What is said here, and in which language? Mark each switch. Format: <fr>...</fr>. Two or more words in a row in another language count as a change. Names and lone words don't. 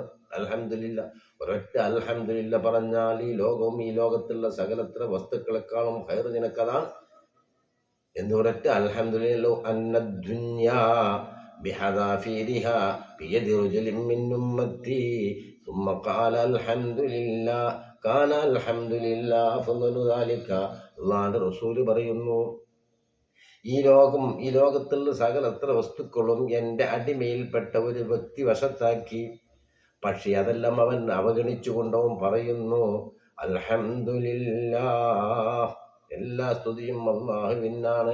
<ml>അൽഹംദുലില്ലാഹ്, ഒരൊറ്റ അൽഹംദുലില്ലാഹ് പറഞ്ഞാൽ ഈ ലോകവും ഈ ലോകത്തുള്ള സകലത്ര വസ്തുക്കളെക്കാളും ഖൈർ നിനക്കതാണ്. എന്നൊരൊറ്റ അൽഹംദുലില്ലാഹ്</ml> <ar>أن الدنيا بحذافيرها بيد رجل من أمتي ثم قال الحمد لله كان الحمد لله أفضل ذلك.</ar> <ml>അല്ലാഹുവിന്റെ റസൂൽ പറയുന്നു, ഈ ലോകത്തുള്ള സകലത്ര വസ്തുക്കളും എൻ്റെ അടിമയിൽപ്പെട്ട ഒരു വ്യക്തി വശത്താക്കി. പക്ഷെ അതെല്ലാം അവൻ അവഗണിച്ചുകൊണ്ടവൻ പറയുന്നു അൽഹംദുലില്ലാഹ്, എല്ലാ സ്തുതിയും അല്ലാഹുവിനാണ്.</ml>